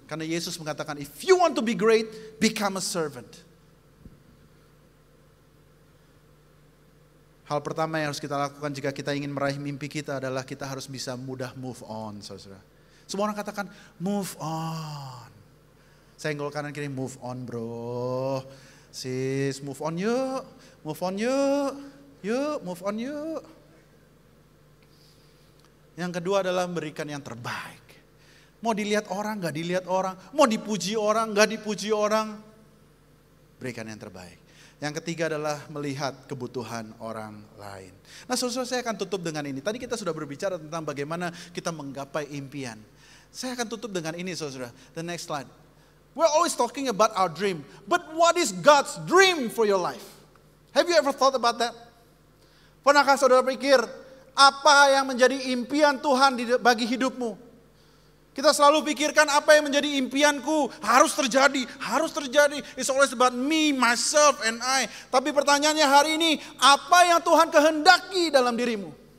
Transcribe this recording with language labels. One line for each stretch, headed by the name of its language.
Indonesian: Karena Yesus mengatakan,
English: if you want to be great, become a servant.
Indonesian: Hal pertama yang harus kita lakukan jika kita ingin meraih mimpi kita adalah kita harus bisa mudah move on, saudara. Semua orang katakan, move on. Saya senggol kanan kiri, move on bro. Sis, move on yuk. Move on yuk. Yuk, move on yuk. Yang kedua adalah memberikan yang terbaik. Mau dilihat orang, gak dilihat orang. Mau dipuji orang, gak dipuji orang. Berikan yang terbaik. Yang ketiga adalah melihat kebutuhan orang lain. Nah, saudara, saya akan tutup dengan ini. Tadi kita sudah berbicara tentang bagaimana kita menggapai impian. Saya akan tutup dengan ini, saudara.
English: The next slide. We're always talking about our dream. But what is God's dream for your life? Have you ever thought about that?
Indonesian: Pernahkah saudara pikir, apa yang menjadi impian Tuhan bagi hidupmu? Kita selalu pikirkan apa yang menjadi impianku harus terjadi, harus terjadi.
English: It's always about me, myself, and I.
Indonesian: Tapi pertanyaannya hari ini, apa yang Tuhan kehendaki dalam dirimu?